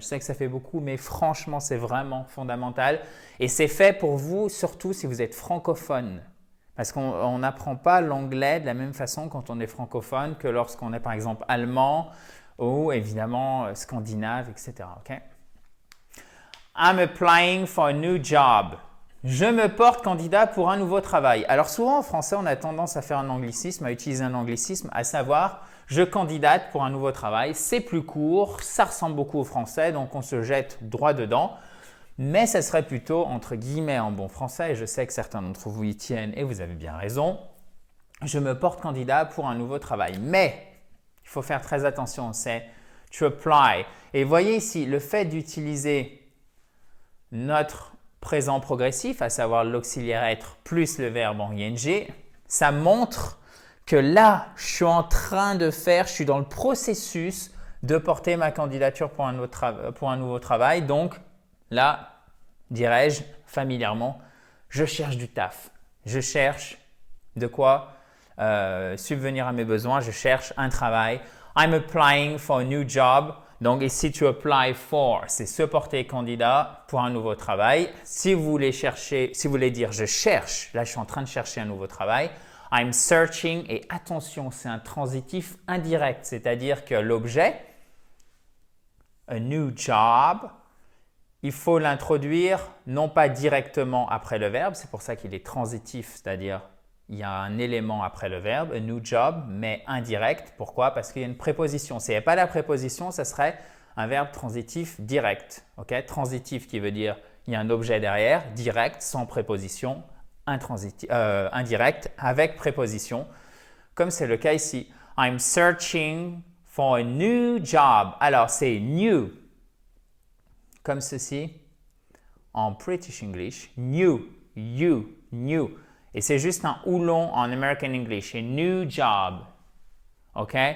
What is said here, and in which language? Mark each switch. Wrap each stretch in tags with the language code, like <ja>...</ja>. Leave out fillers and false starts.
<fr>Je sais que ça fait beaucoup, mais franchement, c'est vraiment fondamental. Et c'est fait pour vous, surtout si vous êtes francophone. Parce qu'on n'apprend pas l'anglais de la même façon quand on est francophone que lorsqu'on est par exemple allemand ou évidemment scandinave, etc. Okay?</fr> <en>I'm applying for a new job.</en> <fr>Je me porte candidat pour un nouveau travail. Alors souvent en français, on a tendance à faire un anglicisme, à utiliser un anglicisme, à savoir je candidate pour un nouveau travail. C'est plus court, ça ressemble beaucoup au français, donc on se jette droit dedans. Mais ça serait plutôt, entre guillemets, en bon français, et je sais que certains d'entre vous y tiennent et vous avez bien raison, je me porte candidat pour un nouveau travail. Mais, il faut faire très attention, c'est to apply. Et voyez ici, le fait d'utiliser notre présent progressif, à savoir l'auxiliaire être plus le verbe en ing, ça montre que là, je suis dans le processus de porter ma candidature pour un nouveau travail. Donc, là, dirais-je familièrement, je cherche du taf. Je cherche de quoi subvenir à mes besoins. Je cherche un travail.</fr> <en>I'm applying for a new job.</en> <fr>Donc ici, to apply for, c'est se porter candidat pour un nouveau travail. Si vous voulez dire je cherche, là je suis en train de chercher un nouveau travail.</fr> <en>I'm searching</en> <fr>et attention, c'est un transitif indirect, c'est-à-dire que l'objet a new job, il faut l'introduire non pas directement après le verbe, c'est pour ça qu'il est transitif, c'est-à-dire il y a un élément après le verbe, a new job, mais indirect. Pourquoi? Parce qu'il y a une préposition. S'il n'y avait pas la préposition, ce serait un verbe transitif direct. Okay? Transitif qui veut dire il y a un objet derrière, direct, sans préposition, indirect, avec préposition, comme c'est le cas ici.</fr> <en>I'm searching for a new job.</en> <fr>Alors, c'est new, comme ceci, en British English, new, you, new. Et c'est juste un oulon en American English, a new job. OK?</fr>